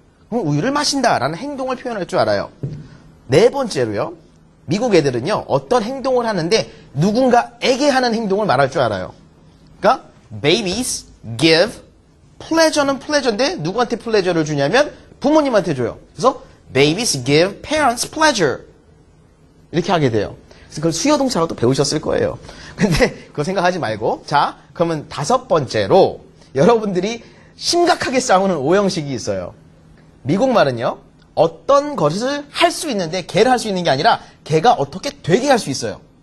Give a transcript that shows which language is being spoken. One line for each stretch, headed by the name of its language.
Korean: 우유를 마신다 라는 행동을 표현할 줄 알아요. 네 번째로요. 미국 애들은요. 어떤 행동을 하는데 누군가에게 하는 행동을 말할 줄 알아요. 그러니까
English: babies give
Korean: pleasure는 pleasure인데 누구한테 pleasure를 주냐면 부모님한테 줘요. 그래서
English: babies give parents pleasure.
Korean: 이렇게 하게 돼요. 그래서 그걸 수요동사로 또 배우셨을 거예요. 근데 그거 생각하지 말고. 자, 그러면 5번째로 여러분들이 심각하게 싸우는 오형식이 있어요. 미국 말은요. 어떤 것을 할 수 있는데 걔를 할 수 있는 게 아니라 걔가 어떻게 되게 할 수 있어요.